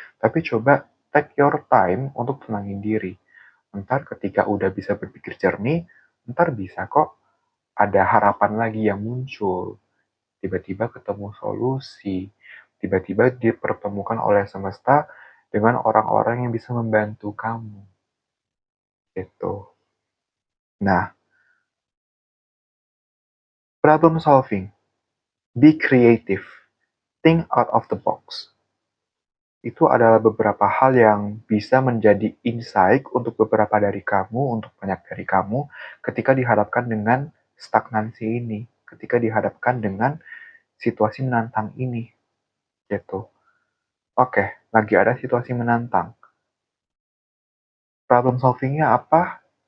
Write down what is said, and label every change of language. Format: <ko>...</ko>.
<id>Tapi coba</id> <en>take your time</en> <id>untuk tenangin diri. Ntar ketika udah bisa berpikir jernih, ntar bisa kok ada harapan lagi yang muncul. Tiba-tiba ketemu solusi, tiba-tiba dipertemukan oleh semesta dengan orang-orang yang bisa membantu kamu. Gitu. Nah,</id> <en>problem solving, be creative, think out of the box.</en> <id>Itu adalah beberapa hal yang bisa menjadi insight untuk beberapa dari kamu, untuk banyak dari kamu, ketika dihadapkan dengan stagnansi ini, ketika dihadapkan dengan situasi menantang ini, gitu. Oke, lagi ada situasi menantang. Problem solvingnya apa?</id>